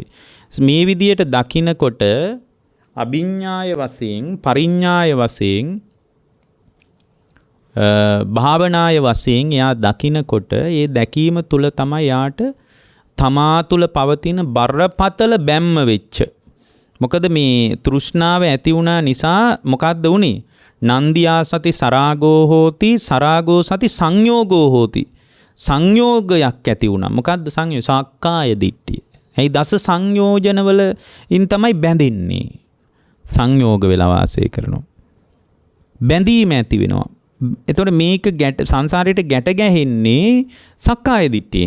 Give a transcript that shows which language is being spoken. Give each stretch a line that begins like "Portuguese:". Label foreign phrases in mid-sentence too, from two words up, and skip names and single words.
Sinhala: මේ විදියට දකිනකොට අභිඥාය වශයෙන්, පරිඥාය වශයෙන්, භාවනාය වශයෙන් එයා දකිනකොට ඒ දැකීම තුල තමයි යාට තමා තුල පවතින බරපතල බැම්ම වෙච්ච. මොකද මේ තෘෂ්ණාව ඇති වුණා නිසා මොකද්ද උනේ?
Pali: නන්දියා සති සරාගෝ හෝති, සරාගෝ සති සංයෝගෝ හෝති.
Sinhala: සංයෝගයක් ඇති වුණා. මොකද්ද සංයෝගය? සක්කාය දිට්ඨිය. එයි දස සංයෝජනවල ඉන් තමයි බැඳෙන්නේ. සංයෝග වෙලා වාසය කරනවා. බැඳීම ඇති වෙනවා. එතකොට මේක සංසාරයට ගැට ගැහෙන්නේ සක්කාය දිට්ඨියෙන්.